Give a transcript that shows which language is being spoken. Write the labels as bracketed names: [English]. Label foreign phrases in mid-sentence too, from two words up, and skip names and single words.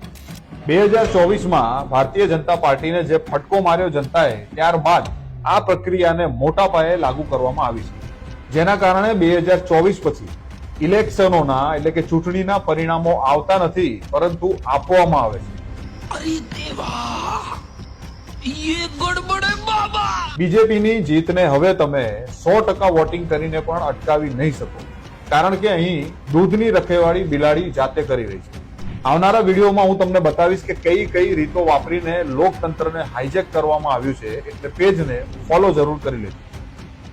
[Gujarati] 2024માં ભારતીય જનતા પાર્ટીને જે ફટકો માર્યો જનતાએ, ત્યારબાદ આ પ્રક્રિયાને મોટા પાયે લાગુ કરવામાં આવી છે, જેના કારણે 2024 પછી ઇલેક્શનોના એટલે કે ચૂંટણીના પરિણામો આવતા નથી, પરંતુ આપવામાં આવે છે. [Hindi] अरे देवा, ये गड़बड़ है बाबा। [Gujarati] બીજેપીની જીતને હવે તમે 100% વોટિંગ કરીને પણ અટકાવી નહીં શકો, કારણ કે અહીં દૂધની રખેવાળી બિલાડી જાતે કરી રહી છે. આવનારા વિડીયોમાં હું તમને બતાવીશ કે કઈ કઈ રીતો વાપરીને લોકતંત્રને હાઈજેક કરવામાં આવ્યું છે, એટલે પેજને ફોલો જરૂર કરી લેજો.